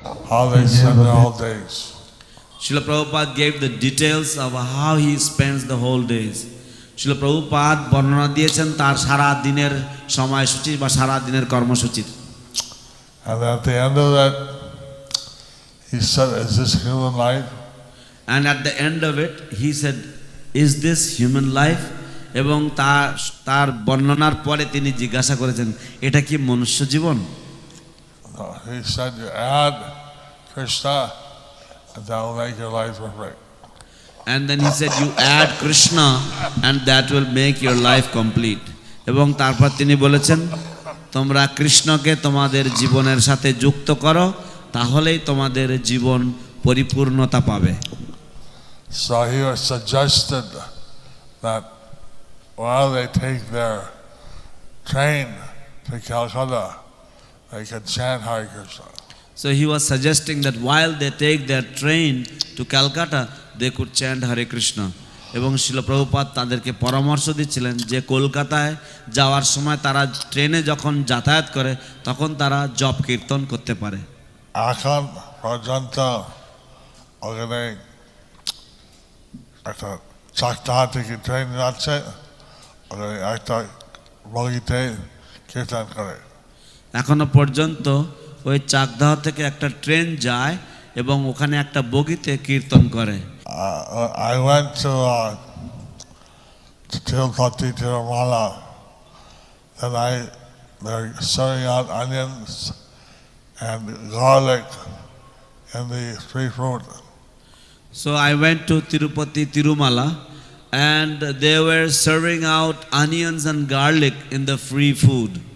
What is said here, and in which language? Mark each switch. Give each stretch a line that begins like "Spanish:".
English: how they spend their whole days. Srila Prabhupada gave the details of how he spends the whole days.
Bangla: Srila Prabhupada বর্ণনা দিয়েছেন তার সারা দিনের সময়সূচি বা সারা দিনের কর্মসূচির।
English: And at the end of that, he said, "Is this human life?" And at the end of it, he said, "Is this human life?"
Bangla: এবং তার বর্ণনার পরে তিনি জিজ্ঞাসা করেছেন, এটা কি মনুষ্য জীবন?
English: No, he said, "You add Krishna, and that will make your life perfect." And then he said, you add Krishna and that will make your life complete.
Bangla: এবং তারপর তিনি বলেছেন, তোমরা কৃষ্ণকে তোমাদের জীবনের সাথে যুক্ত করো, তাহলেই তোমাদের জীবন পরিপূর্ণতা পাবে।
English: So he was suggested that while they take their train to Calcutta, they could chant Hare Krishna. So he was suggesting that while they take their train to Calcutta, they could chant Hare Krishna.
Bangla: এবং শিল প্রভুপাদ তাদেরকে পরামর্শ দিচ্ছিলেন যে কলকাতায় যাওয়ার সময় তারা ট্রেনে যখন যাতায়াত করে তখন তারা জপ কীর্তন করতে পারে। এখন পর্যন্ত ওখানে একটা চারটা থেকে ট্রেন যাচ্ছে, ওখানে একটা বগিতে কীর্তন করে। এখনো পর্যন্ত ওই চাকদাহ থেকে একটা ট্রেন যায় এবং ওখানে একটা বগিতে কীর্তন করে।
English: I went to Tirupati, Tirumala, and they're serving out onions and garlic and the free fruit. So I went to Tirupati, Tirumala, and they were serving out onions and garlic in the free food.